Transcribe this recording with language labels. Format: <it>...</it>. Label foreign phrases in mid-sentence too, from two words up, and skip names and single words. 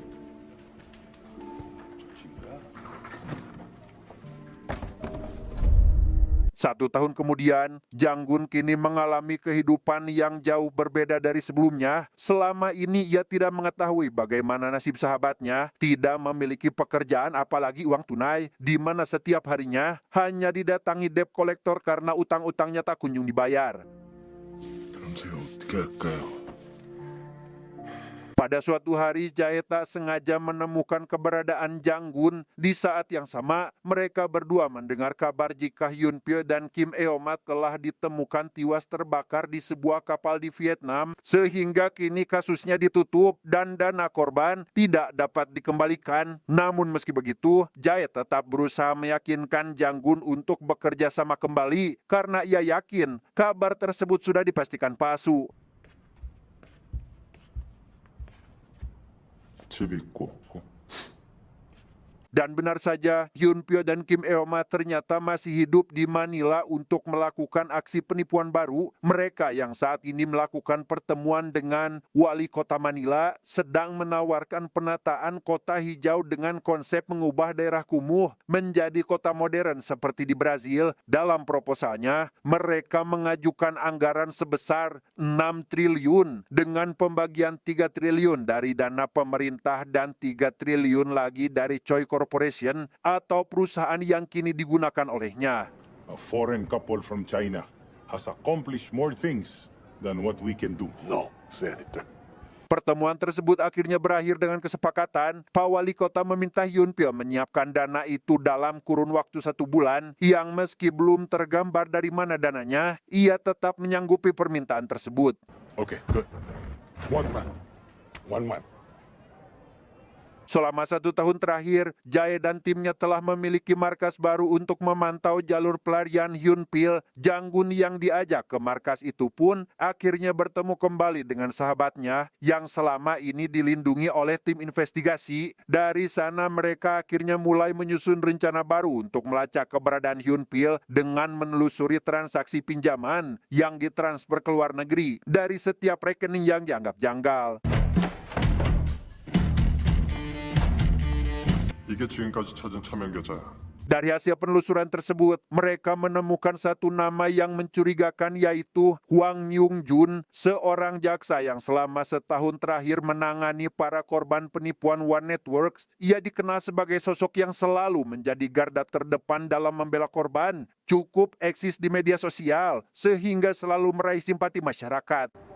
<id>Satu tahun kemudian, Janggun kini mengalami kehidupan yang jauh berbeda dari sebelumnya. Selama ini ia tidak mengetahui bagaimana nasib sahabatnya, tidak memiliki pekerjaan apalagi uang tunai, di mana setiap harinya hanya didatangi debt kolektor karena utang-utangnya tak kunjung dibayar.</id> <ko>그럼 제가 어떻게 할까요?</ko> <id>Pada suatu hari, Jae tak sengaja menemukan keberadaan Janggun. Di saat yang sama, mereka berdua mendengar kabar jika Hyun Pyo dan Kim Eomat telah ditemukan tewas terbakar di sebuah kapal di Vietnam, sehingga kini kasusnya ditutup dan dana korban tidak dapat dikembalikan. Namun meski begitu, Jae tetap berusaha meyakinkan Janggun untuk bekerja sama kembali karena ia yakin kabar tersebut sudah dipastikan palsu.</id> <ko>집 있고</ko> <id>Dan benar saja, Hyun Pyo dan Kim Eomat ternyata masih hidup di Manila untuk melakukan aksi penipuan baru. Mereka yang saat ini melakukan pertemuan dengan wali kota Manila sedang menawarkan penataan kota hijau dengan konsep mengubah daerah kumuh menjadi kota modern seperti di Brazil. Dalam proposalnya, mereka mengajukan anggaran sebesar 6 triliun dengan pembagian 3 triliun dari dana pemerintah dan 3 triliun lagi dari Choi Corporation atau perusahaan yang kini digunakan olehnya.</id> <en>A foreign couple from China has accomplished more things than what we can do. No, Senator.</en> <id>Pertemuan tersebut akhirnya berakhir dengan kesepakatan Pak Wali Kota meminta Hyun Pyo menyiapkan dana itu dalam kurun waktu 1 bulan, yang meski belum tergambar dari mana dananya, ia tetap menyanggupi permintaan tersebut.</id> <en>Okay, good. One man. One man.</en> <id>Selama 1 tahun terakhir, Jae dan timnya telah memiliki markas baru untuk memantau jalur pelarian Hyun Pil. Janggun yang diajak ke markas itu pun akhirnya bertemu kembali dengan sahabatnya yang selama ini dilindungi oleh tim investigasi. Dari sana mereka akhirnya mulai menyusun rencana baru untuk melacak keberadaan Hyun Pil dengan menelusuri transaksi pinjaman yang ditransfer ke luar negeri dari setiap rekening yang dianggap janggal.</id> <ko>이게 지금까지 찾은 차명 계좌야.</ko> <id>Dari hasil penelusuran tersebut, mereka menemukan satu nama yang mencurigakan, yaitu Hwang Myung Jun, seorang jaksa yang selama setahun terakhir menangani para korban penipuan One Networks. Ia dikenal sebagai sosok yang selalu menjadi garda terdepan dalam membela korban, cukup eksis di media sosial, sehingga selalu meraih simpati masyarakat.</id>